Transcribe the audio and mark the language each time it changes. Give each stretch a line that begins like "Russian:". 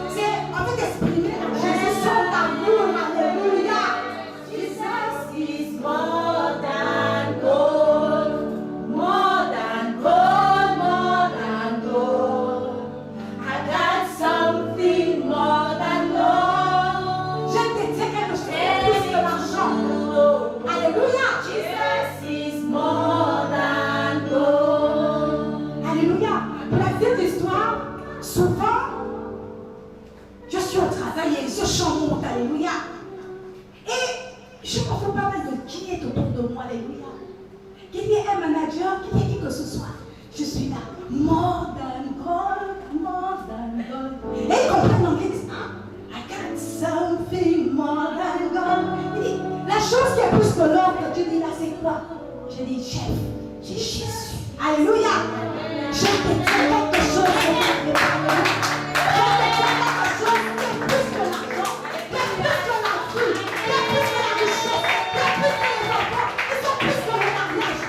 French: C'est en fait exprimer Jésus son amour. Alléluia.
English: Jesus is more than gold, more than gold, more than gold. I got something more than gold.
French: Je te dis quelque chose de plus que l'argent. Alléluia.
English: Jesus is more than gold.
French: Alléluia. Pour la petite histoire, souvent, je suis au travail et ce chant monte. Alléluia. Et je comprends pas mal de qui est autour de moi. Alléluia. Qu'il y ait un manager, qu'il y ait qui que ce soit. Je suis là.
English: More than gold, more than gold.
French: Et ils comprennent l'anglais. Ils disent, ah,
English: I got something more than gold.
French: Il dit, la chose qui est plus que l'or que tu dis là, c'est quoi? Je dis, chef, j'ai Jésus. Alléluia. Je te dis quelque chose de plus que l'argent. Je te dis quelque chose qui est plus que l'argent, qui est plus que la vie, qui est plus que la richesse, qui est plus que les enfants, qui sont plus que le mariage.